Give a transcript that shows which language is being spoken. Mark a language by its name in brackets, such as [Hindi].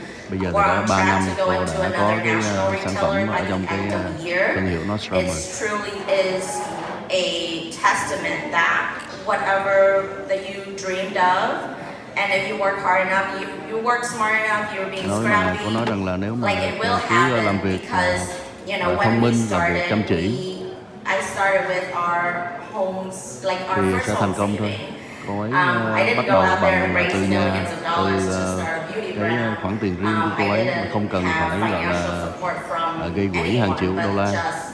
[Vietnamese] Bây giờ thì đã 3 năm cô đã có cái sản phẩm ở trong cái thương hiệu Nordstrom rồi. [English] A testament that whatever that you dreamed of, and if you work hard enough, you work smart enough, you're being scrappy. [Vietnamese] Cô nói rằng là nếu mà cứ làm việc thông minh, làm việc chăm chỉ thì sẽ thành công thôi. Cô ấy bắt đầu bằng từ nhà, từ cái khoản tiền riêng của cô ấy mà không cần phải gọi là gây quỹ hàng triệu đô la.